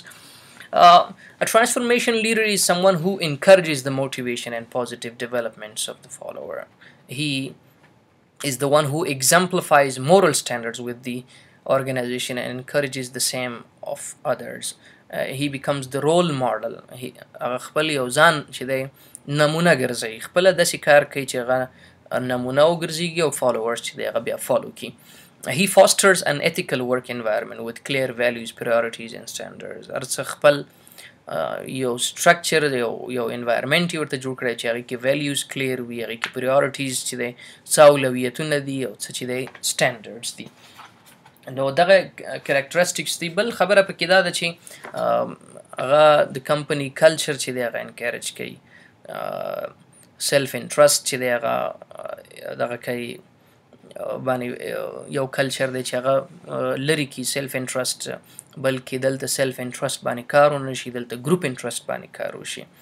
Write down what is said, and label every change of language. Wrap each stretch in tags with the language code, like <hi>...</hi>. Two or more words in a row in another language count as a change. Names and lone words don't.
<en>A transformation leader is someone who encourages the motivation and positive developments of the follower. He is the one who exemplifies moral standards with the organization and encourages the same of others. He becomes the role model.</en> <ps>He خپل یو ځان چې دی نمونه ګرځوي، خپله داسې کار کوي چې هغه نمونه وګرځېږي او followers چې دی هغه بیا follow کړي. He fosters an ethical work environment with clear values, priorities and standards. هر څه خپل یو structure یو environment یې ورته جوړ کړی چې هغې کې</ps> <en>values clear</en> <ps>وي، هغې کې priorities چې دی څه اولویتونه دي او څه چې دی standards دي. نو دغه characteristics دي. بل خبره پکې دا ده چې هغه د</ps> <en>company culture</en> <ps>چې دی هغه انکریج کوي،</ps> <en>self interest</en> <ps>چې دی هغه دغه کوي باندې یو کلچر دی چې هغه لري کی</ps> <en>self interest,</en> <ps>بلکې دلته</ps> <en>self interest</en> <ps>باندې کار ونه شي، دلته</ps> <en>group interest</en> <ps>باندې کار وشي.</ps>